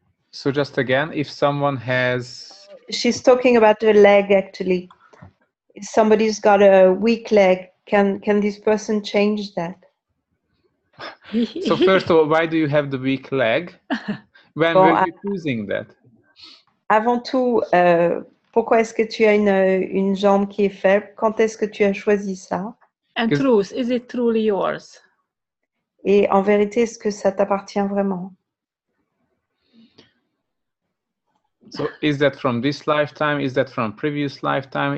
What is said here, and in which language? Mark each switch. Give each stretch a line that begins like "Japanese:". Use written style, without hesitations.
English: So just again, if someone has... She's talking about the leg actually. If somebody's got a weak leg, can this person change that? So first of all, why do you have the weak leg? When were you choosing that?
French: Avant tout, pourquoi est-ce que tu as une jambe qui est faible? Quand est-ce que tu as choisi ça?
English: And truth, is it truly yours?
French: Et en vérité, est-ce que ça t'appartient vraiment?
English: So is that from this lifetime? Is that from previous lifetime?